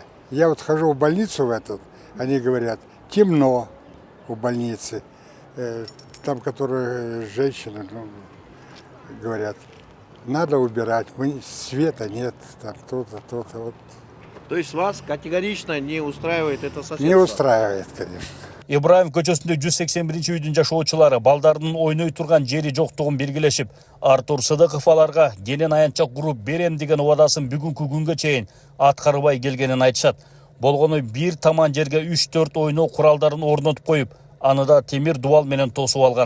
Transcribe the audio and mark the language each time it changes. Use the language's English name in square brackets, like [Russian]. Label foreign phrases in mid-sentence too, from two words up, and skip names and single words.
[Russian] Я вот хожу в больницу в этот, они говорят, темно в больнице. Там, которые женщины, говорят, надо убирать, света нет, там то-то, то-то. Вот. То есть вас категорично не устраивает это соседство? Не устраивает, конечно. [Kyrgyz] Ибраев көчөсүндө 181 үйдүн жашоочулары балдардын ойной турган жери жоктугун белгилешип, Артур Сыдыков аларга кенен аянтча куруп берем деген убадасын бүгүнкү күнгө чейин аткарбай келгенин айтышат. Болгону бир таман жерге 3-4 ойноо куралдарын орнотуп коюп, аны да темир дубал менен тосуп алган.